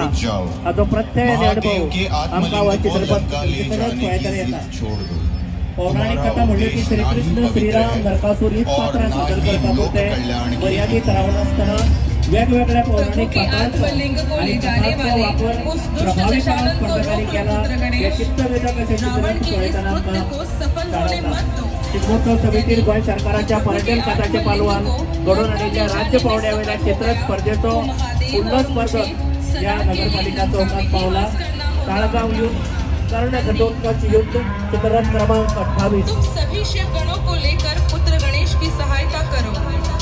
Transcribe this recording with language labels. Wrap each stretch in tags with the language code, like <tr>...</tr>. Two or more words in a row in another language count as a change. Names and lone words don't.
<kok>हाचो प्रत्यय अनुभव आमकां हो चित्रपट पळयतना येता। पौराणिक कथा म्हणजे की श्रीकृष्ण श्रीराम नरकासूर ही पात्रां सादर करता पुरते मर्यादित रावण असताना वेगवेगळ्या पौराणिक पात्रांचो आणि कथांचो वापर प्रभावीपणे स्पर्धकांनी केला। हे चित्तवेधक असे चित्रपट पळयतना आमकां चित्रोत्सव समितीर गोंय सरकाराच्या पर्यटन खात्याचे पालवान घडोवन हाडिल्ल्या राज्य पावड्यावेल्या चित्र स्पर्धेचो फुडलो स्पर्धक या नगरपालिका चौकात पावला। ताळगाव युद्ध कर्ण घटोत्कच युद्ध चित्ररथ क्रमांक 28।</kok> <hi>सभी शिव गणों को लेकर पुत्र गणेश की सहायता करो।</hi>